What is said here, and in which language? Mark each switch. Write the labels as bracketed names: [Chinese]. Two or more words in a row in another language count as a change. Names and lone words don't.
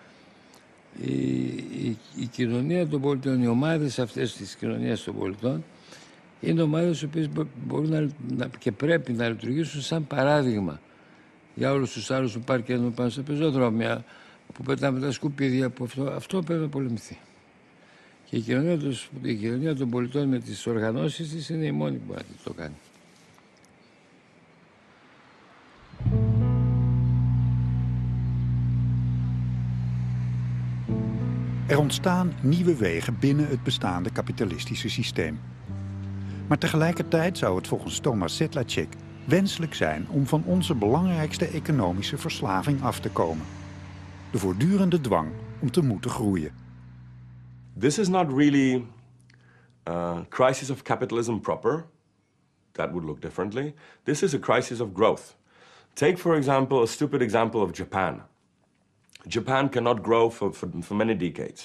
[Greek] Η κοινωνία των πολιτών, οι ομάδες αυτές της κοινωνίας των πολιτών, είναι ομάδες οι οποίες μπορούν και πρέπει να λειτουργήσουν σαν παράδειγμα για όλους τους άλλους που παρκένουν πάνω στα πεζοδρόμια, που πετάμε τα σκουπίδια, που αυτό πρέπει να πολεμηθεί. Και η κοινωνία των πολιτών με τις οργανώσεις της είναι η μόνη που μπορεί να το κάνει. [Dutch] Er ontstaan nieuwe wegen binnen het bestaande kapitalistische systeem. Maar tegelijkertijd zou het volgens Thomas Sedlacek wenselijk zijn om van onze belangrijkste economische verslaving af te komen. De voortdurende dwang om te moeten groeien. [English] This is not really a crisis of capitalism proper. That would look differently. This is a crisis of growth. Take, for example, a stupid example of Japan. Japan cannot grow for many decades.